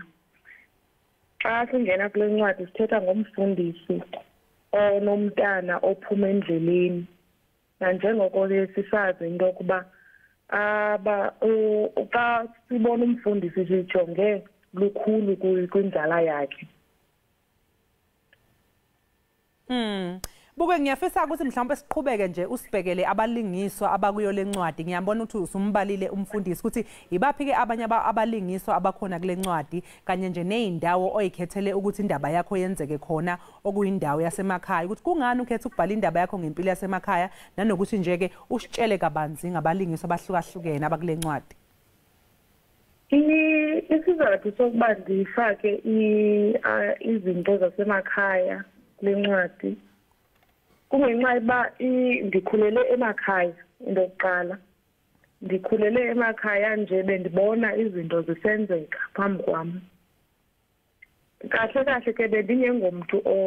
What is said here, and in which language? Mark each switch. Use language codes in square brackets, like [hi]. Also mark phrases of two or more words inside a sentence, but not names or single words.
[xh] Xa singena kule ncwadi sithetha ngomfundisi onomntana ophuma endleleni nanjengoko ke sisazi into yokuba xa sibona umfundisi sijonge lukhulu kwinzala yakhe. [zu] Buke ngiyafisa ukuthi mhlawumbe siqhubeke nje usibhekele abalingiswa abakuyo lencwadi ngiyabona ukuthi usumbalile umfundisi ukuthi ibaphi ke abanye abalingiswa abakhona kule ncwadi kanye nje nezindawo oyikhethele ukuthi indaba yakho yenzeke khona okuyindawo yasemakhaya ukuthi kungani ukhetha ukubhala indaba yakho ngempilo yasemakhaya nanokuthi nje ke usitshele kabanzi ngabalingiswa abahlukahlukene abakule ncwadi. [xh] Isizathu sokuba ndifake izinto zasemakhaya kule ncwadi kungenxa yokuba ndikhulele emakhaya into yokuqala ndikhulele emakhaya nje bendibona izinto zisenzeka phambi kwam kahle ke bendingengomntu